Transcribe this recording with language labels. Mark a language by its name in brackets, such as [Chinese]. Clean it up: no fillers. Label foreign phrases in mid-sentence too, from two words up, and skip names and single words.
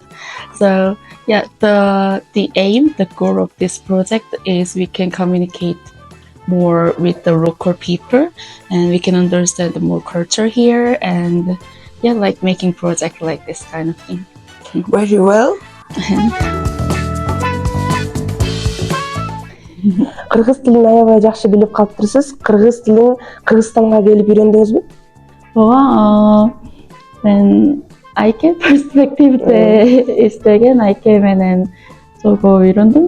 [English] So yeah, the aim, the goal of this project is we can communicate more with the local people, and we can understand more culture here, and yeah, like making project like this kind of thing. Very well. [Kyrgyz] Кыргыз тилин аябай жакшы билип калыптырсыз. Кыргыз тилин Кыргызстанга келип үйрөндүңүзбү? Ооба, мен айке перспективде иштеген айке менен чогуу үйрөндүм.